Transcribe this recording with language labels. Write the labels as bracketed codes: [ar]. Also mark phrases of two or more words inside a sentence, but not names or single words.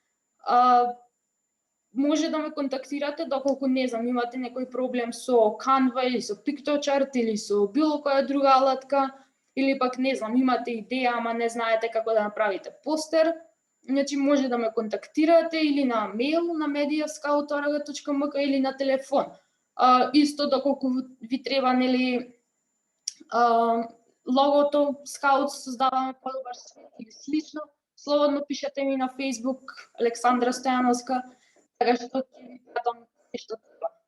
[mk] Може да ме контактирате доколку, не знам, имате некој проблем со Canva или со PictoChart или со било која друга алатка, или пак, не знам, имате идеја, ама не знаете како да направите постер, значи може да ме контактирате или на мејл на media@scout.org.mk или на телефон. Исто доколку ви треба, нели, логото Scout создаваме подобар свет или слично, слободно пишете ми на Facebook Александра Стојановска, така што ќе ви пратам нешто треба.